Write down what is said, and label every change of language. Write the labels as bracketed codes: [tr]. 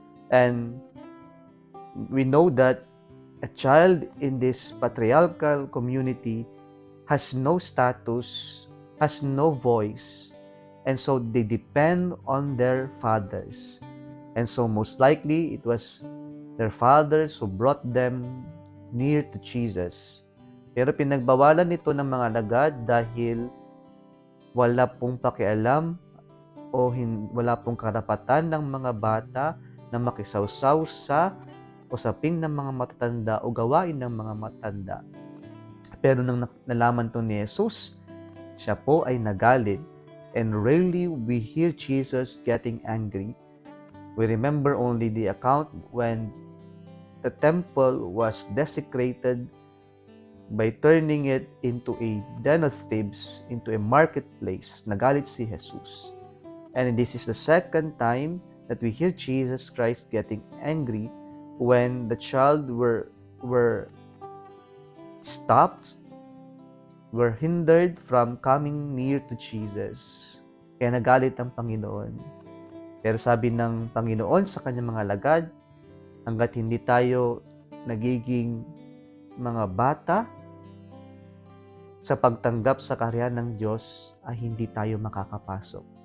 [en] And we know that a child in this patriarchal community has no status, has no voice, and so they depend on their fathers. And so most likely, it was their fathers who brought them near to Jesus. [tl] Pero pinagbawalan ito ng mga alagad dahil wala pong pakialam wala pong karapatan ng mga bata na makisawsaw sa usaping ng mga matatanda o gawain ng mga matanda. Pero nang nalaman to ni Jesus, siya po ay nagalit. [en] And rarely we hear Jesus getting angry. We remember only the account when the temple was desecrated by turning it into a den of thieves, into a marketplace. [tl] Nagalit si Jesus. [en] And this is the second time that we hear Jesus Christ getting angry when the child were stopped, were hindered from coming near to Jesus. [tl] Kaya nagalit ang Panginoon. Pero sabi ng Panginoon sa kanyang mga alagad, hanggat hindi tayo nagiging mga bata sa pagtanggap sa kaharian ng Diyos, ay hindi tayo makakapasok.